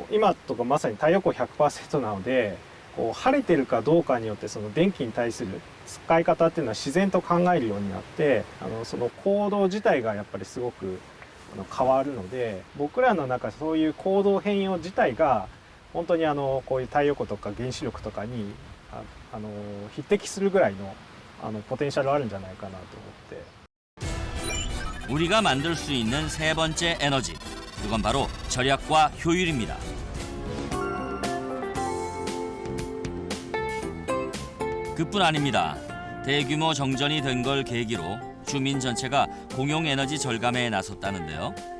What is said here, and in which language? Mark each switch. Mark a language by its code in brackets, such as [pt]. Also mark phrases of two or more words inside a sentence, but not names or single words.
[ja] う今とかまさに太陽光 100% なので、こう晴れてるかどうかによってその電気に対する使い方っていうのは自然と考えるようになって、その行動自体がやっぱりすごく変わるので、僕らの中そういう行動変容自体が本当にこういう太陽光とか原子力とかに匹敵するぐらいのポテンシャルあるんじゃないかなと思って。 [ko] 우리가 만들 수 있는 세 번째 에너지, 그건 바로 절약과 효율입니다. 그뿐 아닙니다. 대규모 정전이 된 걸 계기로 주민 전체가 공용 에너지 절감에 나섰다는데요.